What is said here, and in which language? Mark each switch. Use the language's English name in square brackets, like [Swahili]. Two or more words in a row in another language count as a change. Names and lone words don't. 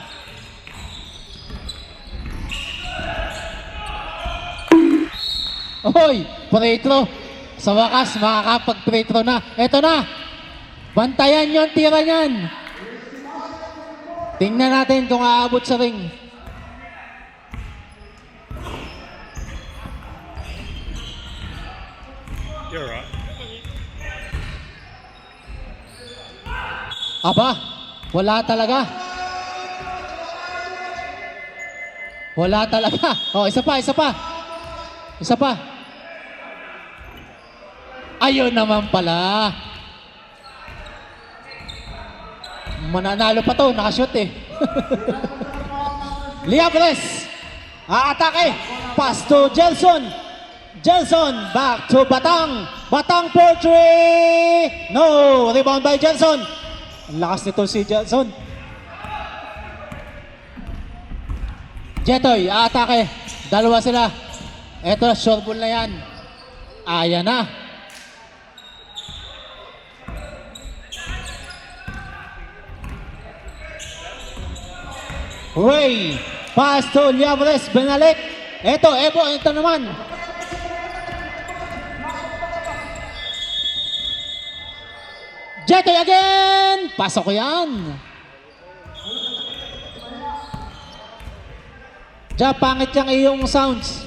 [English] Hoy! Free throw. [Filipino] Sa wakas, makakapag-free throw na. Eto na! Bantayan yung tira niyan. Tingnan natin kung aabot sa ring. [English] You're right. [Filipino] Aba, wala talaga. Wala talaga. Oh, isa pa. Ayun naman pala. Mananalo pa to, nakashoot eh. Liabres. Aatake. [English] Pass to Jelson. Jelson back to Batang. Batang for 3. No, rebound by Jelson. [Filipino] Ang lakas nito si Jelson. Jetoy, aatake. Dalawa sila. Eto, short ball na yan. Ayan na. Ray. [English] Pass to Liabres. Benalik. [Filipino] Ito, Ebo. Ito naman. Jetoy again. Pasok ko yan. Diyan, pangit yung iyong sounds.